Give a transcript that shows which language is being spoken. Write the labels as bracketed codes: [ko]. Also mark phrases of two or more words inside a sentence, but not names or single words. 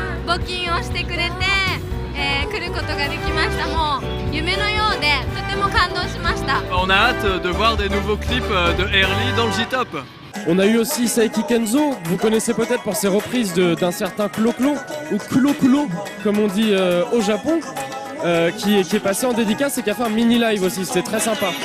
[ja] 募金をしてくれて、来ることができました。もう夢のようでとても感動しました。 [fr] On a hâte de voir des nouveaux clips de Early dans le J-Top. On a eu aussi Saiki Kenzo, que vous connaissez peut-être pour ses reprises d'un certain Klo-Klo, ou Kulo-Kulo, comme on dit au Japon, qui est passé en dédicace et qui a fait un mini live aussi, c'était très sympa.